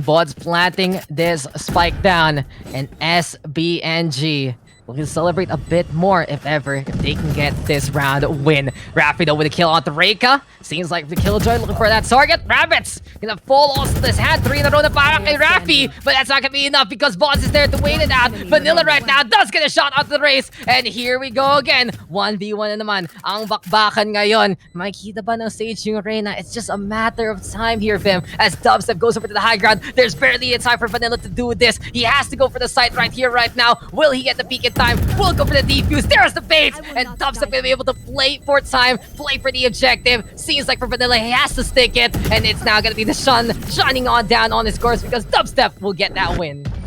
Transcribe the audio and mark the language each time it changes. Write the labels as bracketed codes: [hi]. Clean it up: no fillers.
[en] Bod's planting this spike down, and SBNG will celebrate a bit more if ever if they can get this round win. Rapido with a kill onto Reika. Seems like the Killjoy looking for that target. Rabbits gonna fall off this hand. 3 in a row [tl] na para kay Rafi, [en] but that's not gonna be enough because Boss is there to wait it out. Vanilla right now does get a shot onto the race, and here we go again. [tl] 1v1 na naman ang bakbakan ngayon. Makikita ba ng stage yung Reyna? [en] It's just a matter of time here, Vim, as Dubstep goes over to the high ground. There's barely a time for Vanilla to do this. He has to go for the site right here, right now. Will he get the peek in time? We'll go for the defuse. There's the bait, and Dubstep will be able to play for time, play for the objective. Seems like for Vanilla, he has to stick it, and it's now gonna be the sun shining on down on his course because Dubstep will get that win.